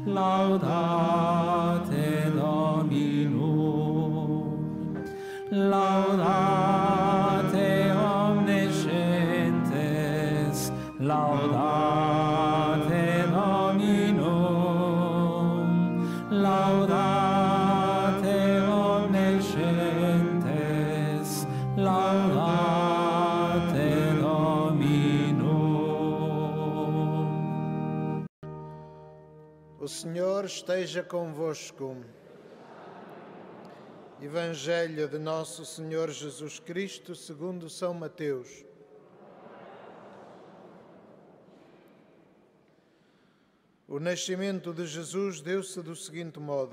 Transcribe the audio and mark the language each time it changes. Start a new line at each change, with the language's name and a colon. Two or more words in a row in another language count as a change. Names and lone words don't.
Latin: laudate Dominum, laudate omniscientes, laudate Dominum, laudate omniscientes, laudate Dominum.
Portuguese: O Senhor esteja convosco. Evangelho de Nosso Senhor Jesus Cristo segundo São Mateus. O nascimento de Jesus deu-se do seguinte modo.